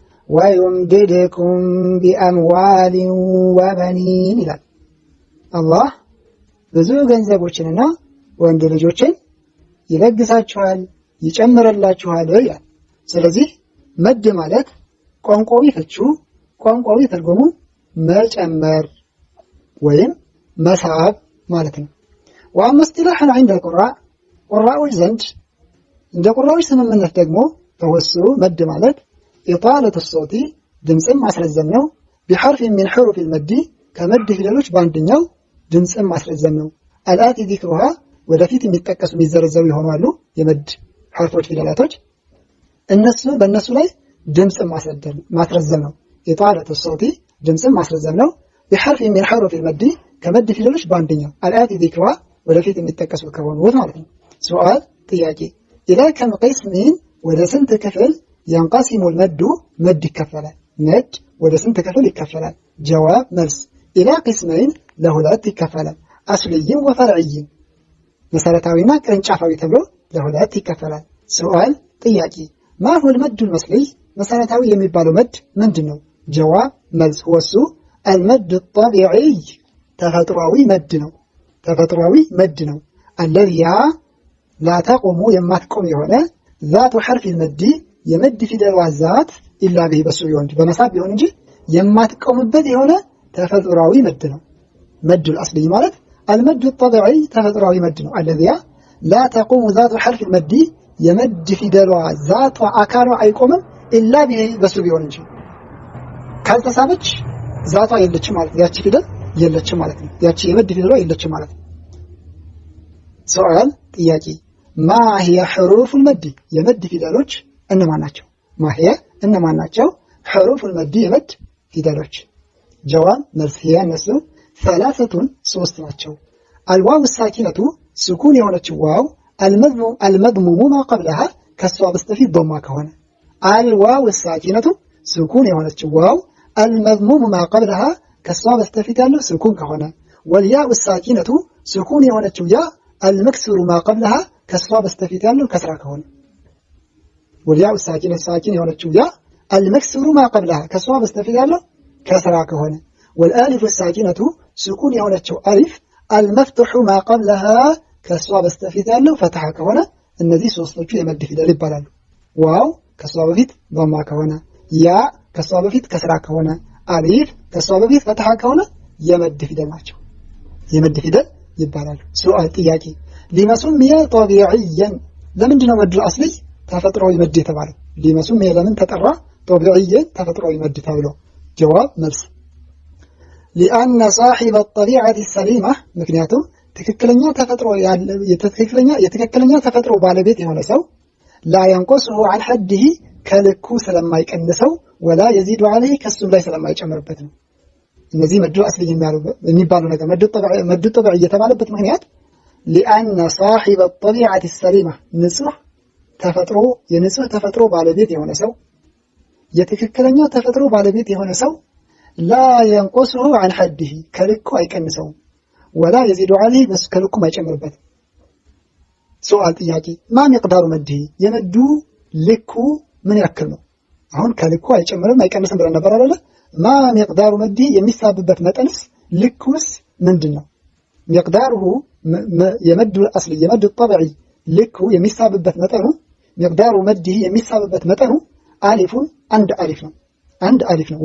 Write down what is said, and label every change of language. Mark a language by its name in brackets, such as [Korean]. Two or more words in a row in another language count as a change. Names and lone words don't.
[Arabic] ويمددكم بأموال وبنين [Amharic] ይላል። አላህ ብዙ ገንዘቦችንና ወንድ ልጆችን ይለግሳችኋል ይጨምርላችኋል ይላል። ስለዚህ መድ ማለት ቋንቋዊ ፍቹ ቋንቋዊ ትርጉሙ መጨመር ወይም መሳብ ማለት ነው። ወአመስጢላህን [Arabic] عند القراء [Amharic] ቁራዎች ዘንድ እንደ ቁራዎች ስምምነት ደግሞ ተወሱ መድ ማለት [Arabic] إطالة الصوت [Amharic] ድምጽን ማስረዘም ነው። [Arabic] بحرف من حروف المد [Amharic] ከመድ ፊደሎች በአንደኛው ድምጽን ማስረዘም ነው። [Arabic] الآتي ذكرها [Amharic] ወደፊት የሚጠቀሱ የሚዘረዘሩ ይሆናሉ የመድ ሐርፎች ፊደላቶች እነሱ በእነሱ ላይ ድምጽ ማስረዘም ነው። [Arabic] إطالة الصوت [Amharic] ድምጽን ማስረዘም ነው። [Arabic] بحرف من حروف المد [Amharic] ከመድ ፊደሎች በአንደኛው [Arabic] الآتي ذكرها [Amharic] ወደፊት የሚጠቀሱ ከሆኑት ማለት ነው። ሱአል ጥያቄ: [Arabic] إلى كم قسم [Amharic] ወደ ስንት ክፍል [Arabic] ينقسم المد [Amharic] መድ ይከፈላል? መድ ወደ ስንት ክፍል ይከፈላል? ጀዋብ መልስ: [Arabic] إلى قسمين [Amharic] ለሁለት ይከፈላል። [Arabic] أصلي وفرعي [Amharic] መሰረታዊና ቅርንጫፋዊ ተብሎ ለሁለት ይከፈላል። ሱአል ጥያቄ: [Arabic] ما هو المد المصلي [Amharic] መሰረታዊ የሚባለው መድ ምንድነው? ጀዋብ መልስ: [Arabic] وهو المد الطبيعي [Amharic] ተፈጥሯዊ መድ ነው። ተፈጥሯዊ መድ ነው። [Arabic] الذي لا تقوم [Amharic] የማትቆም የሆነ [Arabic] ذات حرف المد [Amharic] የመድ ፊደሏ [Arabic] ذات إلا به [Amharic] በሱ ይሆን በመሳብ ይሆን እንጂ የማትቆምበት የሆነ ተፈጥሯዊ መድ ነው። መድ الأصلي ማለት [Arabic] المد الطبيعي [Amharic] ተፈጥሯዊ መድ ነው። [Arabic] الذي لا تقوم ذات حرف المد [Amharic] የመድ ፊደሏ ذات አካሏ አይቆምም [Arabic] إلا به [Amharic] በሱ ይሆን እንጂ ካልተሳበች ذاتዋ የለችም ማለት ያቺ ፊደል የለችም ማለት ነው። ያቺ የመድ ፊደሏ የለችም ማለት ነው። ሱአል ጥያቄ: [Arabic] ما هي حروف المد [Amharic] የመድ ፊደሎች እነማን ናቸው? [Arabic] ما هي [Amharic] እነማን ናቸው? [Arabic] حروف المد [Amharic] የመድ ፊደሎች ጀዋብ መልስ: هي እነሱ ثلاثة ሶስት ናቸው። [Arabic] الواو الساكنة [Amharic] سكون የሆነችው ዋው [Arabic] المضموم ما قبلها [Amharic] ከሷ በስተፊት ضمة ከሆነ [Arabic] الواو الساكنة [Amharic] سكون የሆነችው ዋው [Arabic] المضموم ما قبلها [Amharic] ከሷ በስተፊት ያለው ስኩን ከሆነ [Arabic] والياء الساكنة [Amharic] سكون የሆነችው ያ [Arabic] المكسور ما قبلها [Amharic] ከሷ በስተፊት ያለው ከስራ ከሆነ [Arabic] والياء الساكنة [Amharic] ساكن የሆነችው ያ [Arabic] المكسور ما قبلها [Amharic] ከሷ በስተፊት ያለው ከስራ ከሆነ [Arabic] والالف الساكنة [Amharic] سكون የሆነችው አሊፍ [Arabic] المفتوح ما قبلها [Amharic] ከሷ በስተፊት ያለው ፈትሐ ከሆነ እነዚህ ሶስቶቹ የመድ ፊደል ይባላሉ። ዋው ከሷ በፊት ضمة ከሆነ ያ ከሷ በፊት ከስራ ከሆነ አሊፍ ከሷ በፊት ፈትሐ ከሆነ የመድ ፊደል ናቸው። የመድ ፊደል ይባላሉ። ሱአል ጥያቄ: [Arabic] لما سمي طبيعيا [Amharic] ለምንድን ነው መድ الأصلي ተፈጥሯዊ መድ የተባለው? [Arabic] لما سمي [Amharic] ለምን ተጠራ طبيعيا ተፈጥሯዊ መድ ተብሎ? ጀዋብ መልስ: [Arabic] لأن صاحب الطبيعة السليمة [Amharic] ምክንያቱም ትክክለኛ ተፈጥሮ ያለ የትክክለኛ ተፈጥሮ ባለቤት የሆነ ሰው [Arabic] لا ينقصه عن [Amharic] حده ከልኩ ስለማይቀንሰው [Arabic] ولا يزيد عليه [Amharic] ከሱም ላይ ስለማይጨምርበት ነው። እነዚህ መድ الأصلي የሚባሉ ነገር መድ طبيعي የተባለበት ምክንያት [Arabic] لأن صاحب الطبيعة السليمة [Amharic] ንጹህ ተፈጥሮ የንጹህ ተፈጥሮ ባለቤት የሆነ ሰው የትክክለኛ ተፈጥሮ ባለቤት የሆነ ሰው [Arabic] لا ينقصه عن حده [Amharic] ከልኩ አይቀንሰውም [Arabic] ولا يزيد عليه بس [Amharic] ከልኩ አይጨምርበት። سؤال ጥያቄ: [Arabic] ما مقدار مده [Amharic] የመዱ ልኩ ምን ያክል ነው? አሁን ከልኩ አይጨምርም አይቀንስም ብለን ነበር አይደለ? [Arabic] ما مقدار مد [Amharic] የሚሳብበት መጠንስ ልኩስ ምንድነው? ሚቅዳሩሁ የመዱ አስሊ የመዱ ጠብዒ ልኩ የሚሳብበት መጠኑ [Arabic] مقدار مد [Amharic] የሚሳብበት መጠኑ አሊፉን አንድ አሊፍ ነው። አንድ አሊፍ ነው።